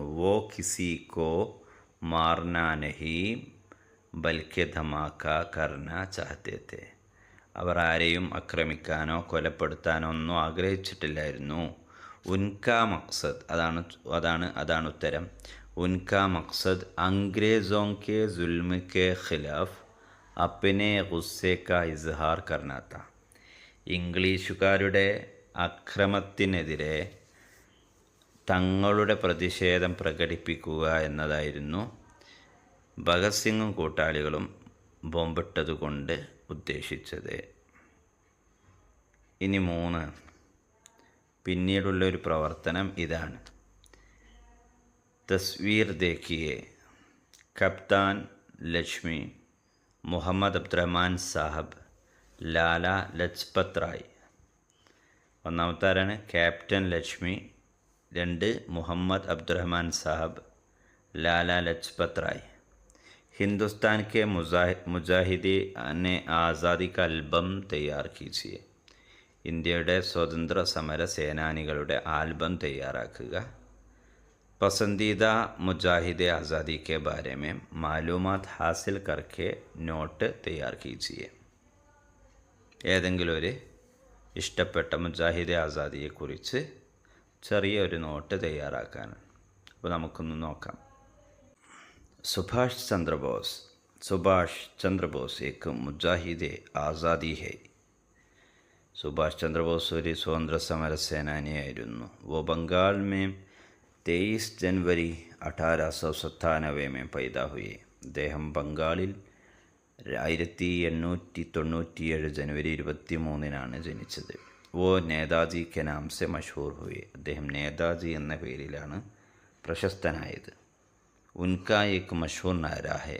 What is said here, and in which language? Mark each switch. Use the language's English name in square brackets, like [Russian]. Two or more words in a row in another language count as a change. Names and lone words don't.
[Hindi] वो किसी को मारना नहीं बल्कि धमाका करना चाहते थे. [Malayalam] അവർ ആരെയും ആക്രമിക്കാനോ കൊലപ്പെടുത്താനോ ഒന്നും ആഗ്രഹിച്ചിട്ടില്ലായിരുന്നു. [Hindi] उनका मकसद [Malayalam] അതാണ് ഉത്തരം. [Hindi] उनका मकसद अंग्रेज़ों के जुल्म के ख़िलाफ़ अपने गुस्से का इजहार करना था. [Malayalam] ഇംഗ്ലീഷുകാരുടെ അക്രമത്തിനെതിരെ തങ്ങളുടെ പ്രതിഷേധം പ്രകടിപ്പിക്കുക എന്നതായിരുന്നു ഭഗത് സിംഗും കൂട്ടാളികളും ബോംബിട്ടതുകൊണ്ട് ഉദ്ദേശിച്ചത്. ഇനി 3, പിന്നീടുള്ളൊരു പ്രവർത്തനം ഇതാണ്. [Hindi] तस्वीर देखिए, कप्तान लक्ष्मी, മുഹമ്മദ് അബ്ദുറഹ്മാൻ സാഹബ്, ലാല ലജ്പത് റായ്. [Malayalam] ഒന്നാമത്താരാണ് ക്യാപ്റ്റൻ ലക്ഷ്മി, 2 മുഹമ്മദ് അബ്ദുറഹ്മാൻ സാഹബ്, ലാല ലജ്പത് റായ്. [Hindi] हिंदुस्तान के मुजाहिदीने आज़ादी का एल्बम तैयार कीजिए. [Malayalam] ഇന്ത്യയുടെ സ്വതന്ത്ര സമര സേനാനികളുടെ ആൽബം തയ്യാറാക്കുക. [Hindi] पसंदीदा मुजाहिद आज़ादी के बारे में मालूमात हासिल करके नोट तैयार कीजिए. [Malayalam] ഏതെങ്കിലും ഒരു ഇഷ്ടപ്പെട്ട മുജാഹിദ് ആസാദിയെക്കുറിച്ച് ചെറിയൊരു നോട്ട് തയ്യാറാക്കാനാണ്. അപ്പോൾ നമുക്കൊന്ന് നോക്കാം. [Hindi] सुभाष चंद्र बोस एक मुजाहिद आज़ादी है. [Malayalam] സുഭാഷ് ചന്ദ്രബോസ് ഒരു സ്വതന്ത്ര സമര സേനാനിയായിരുന്നു. [Hindi] वो बंगाल में 23 जनवरी 1897 में पैदा हुए. [Malayalam] അദ്ദേഹം ബംഗാളിൽ 1897 ജനുവരി 23-നാണ് ജനിച്ചത്. [Hindi] वो नेताजी के नाम से मशहूर हुए. [Malayalam] അദ്ദേഹം നേതാജി എന്ന പേരിലാണ് പ്രശസ്തനായത്. [Hindi] उनका एक मशहूर नारा है.